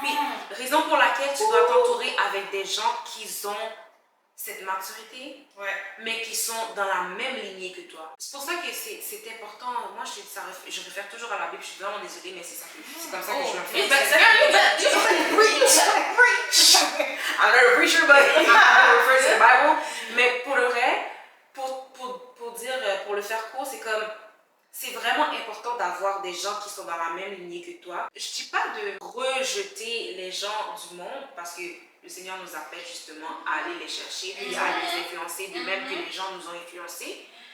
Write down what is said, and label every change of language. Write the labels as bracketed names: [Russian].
[French] Puis, raison pour laquelle tu dois t'entourer avec des gens qui ont cette maturité, mais qui sont dans la même lignée que toi. C'est pour ça que c'est important. Moi, je réfère toujours à la Bible. Je suis vraiment désolée, mais c'est comme ça que je le fais. [English] Preach! I'm not a preacher, but I refer to the Bible. [French] Mais pour le vrai, pour le faire court, c'est comme, c'est vraiment important d'avoir des gens qui sont dans la même lignée que toi. Je ne dis pas de rejeter les gens du monde, parce que le Seigneur nous appelle justement à aller les chercher, puis à les influencer, de même que les gens nous ont influencés.